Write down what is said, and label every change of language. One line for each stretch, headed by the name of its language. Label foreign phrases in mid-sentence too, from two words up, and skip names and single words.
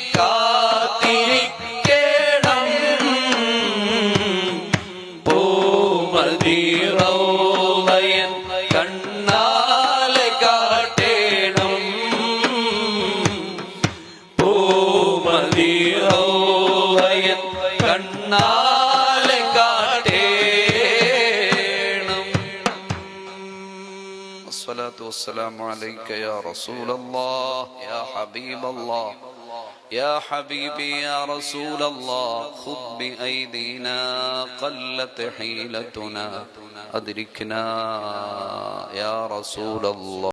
Malayalam: കാത്തിരിക്കണം പൂമദീറൗളയൻ കണ്ണാലെ കാട്ടേണം പൂമദീറൗളയൻ കണ്ണാലെ കാട്ടേണം.
Arabic: الصلاة والسلام عليك يا رسول الله يا حبيب الله يا حبيبي يا رسول الله خذ بأيدينا قلت حيلتنا أدركنا يا رسول الله.